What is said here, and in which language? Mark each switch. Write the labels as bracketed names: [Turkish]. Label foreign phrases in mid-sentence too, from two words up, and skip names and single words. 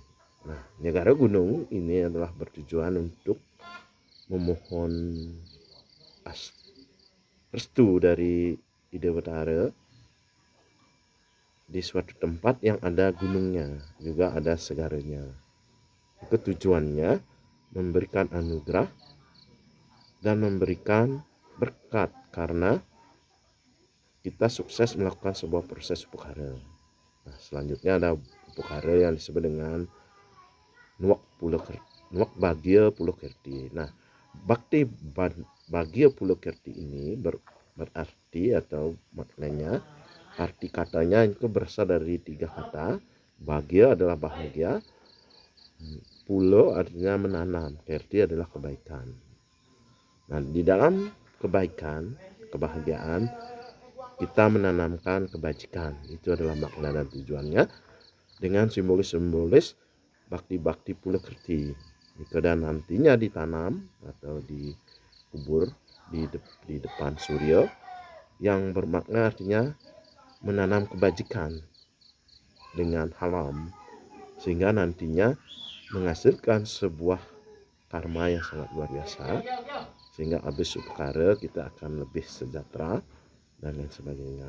[Indonesian] Nah, Nyegara Gunung ini adalah bertujuan untuk memohon restu dari Ide Betara di suatu tempat yang ada gunungnya, juga ada segaranya. Itu tujuannya memberikan anugerah dan memberikan berkat karena kita sukses melakukan sebuah proses upakara. Nah, selanjutnya ada upakara yang disebut dengan Nuak Bagya Pulo Kerti. Nah, bakti Bagya Pulo Kerti ini berarti atau maknanya, arti katanya itu berasal dari 3 kata. Bagya adalah bahagia, pulo artinya menanam, kerti adalah kebaikan. Nah, di dalam kebaikan, kebahagiaan, kita menanamkan kebajikan. Itu adalah makna dan tujuannya dengan simbolis-simbolis bakti-bakti Pulo Kerti. Itu dan nantinya ditanam atau dikubur di depan surya, yang bermakna artinya menanam kebajikan dengan halam, sehingga nantinya menghasilkan sebuah karma yang sangat luar biasa, sehingga habis upakara kita akan lebih sejahtera dan lain sebagainya.